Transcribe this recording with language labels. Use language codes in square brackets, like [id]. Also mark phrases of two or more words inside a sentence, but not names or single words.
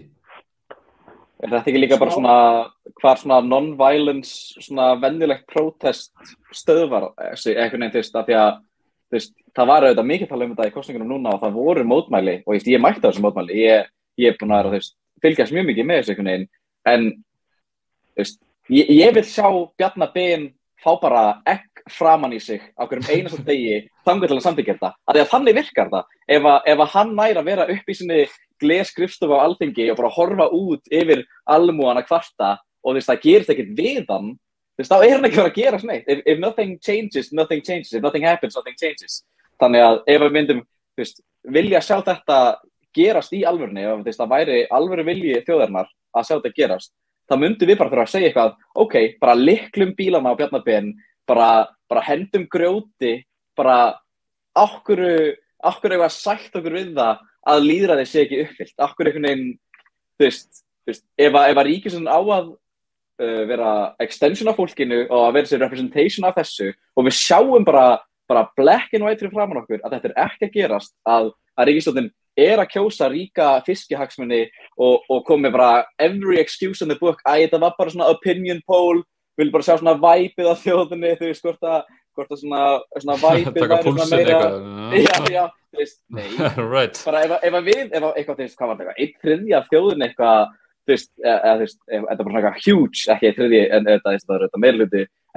[is] Er þetta ekki líka bara svona non-violence, svona venjulegt protest stöðvar einhvern veginn af því að það var auðvitað mikið tala þetta í kosningunum núna og það voru mótmæli og ég mætti á þessu mótmæli, ég er búin að vera fylgjast mjög mikið með þessu einhvern veginn en ég vil sjá Bjarna Ben fá bara egg framan í sig á hverjum einasta degi þangað til að samþykkja þetta. Af því að þannig virkar það. Ef hann nær að vera upp í sinni glesskrifstofu á Alþingi og bara horfa út yfir almúgana kvarta og það gerist ekkert við hann, þá hann ekki verið að gera sneitt. [en] If nothing changes, nothing changes. If nothing happens, nothing changes. [is] Þannig að ef við myndum vilja sjá þetta gerast í alvörunni, ef það væri alvöru vilji þjóðarinnar að sjá þetta gerast, þá myndum við bara þurfa að segja eitthvað, ok, bara lyklum bílana á Bjarna Ben, bara hendum grjóti, bara okkur eitthvað sætt okkur við það að lýðræði sé ekki uppfyllt, okkur einhvern veginn, ef að ríkisstjórnin á að vera extension af fólkinu og að vera sér representation af þessu og við sjáum bara [en] black and white [is] fyrir framan okkur að þetta ekki að gerast, að ríkisstjórnin að kjósa ríka fiskihagsmuni og komi bara [en] every excuse in the book, [is] þetta var bara svona [en] opinion poll, [is] vil bara sjá svona væpið á þjóðinni, hvort að svona væpið væri svona meira. Já, nei. Right. Bara ef við, eitthvað, hvað var þetta, 1/3 af þjóðinni eitthvað, þetta er bara svona huge, ekki 1/3, en þetta er meirhluti, en